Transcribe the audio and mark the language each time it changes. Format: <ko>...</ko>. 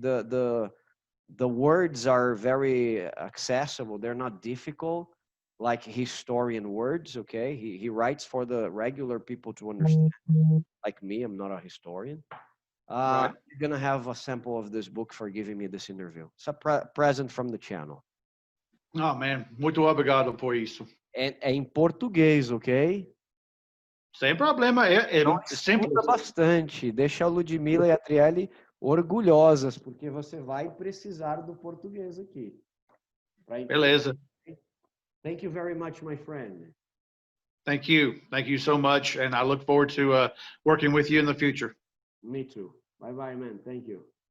<en>The words are very accessible. They're not difficult like historian words. Okay, he writes for the regular people to understand. Like me, I'm not a historian. Right. You're gonna have a sample of this book for giving me this interview. It's a present from the channel. Oh, man.</en> <pt>Muito obrigado por isso. É em português, ok? Sem problema. É Então, simples. estuda bastante. Deixa a Ludmilla e a Trielle orgulhosas, porque você vai precisar do português aqui. Beleza.</pt> <en>Thank you very much, my friend. Thank you. Thank you so much. And I look forward to working with you in the future. Me too. Bye-bye, man. Thank you.</en>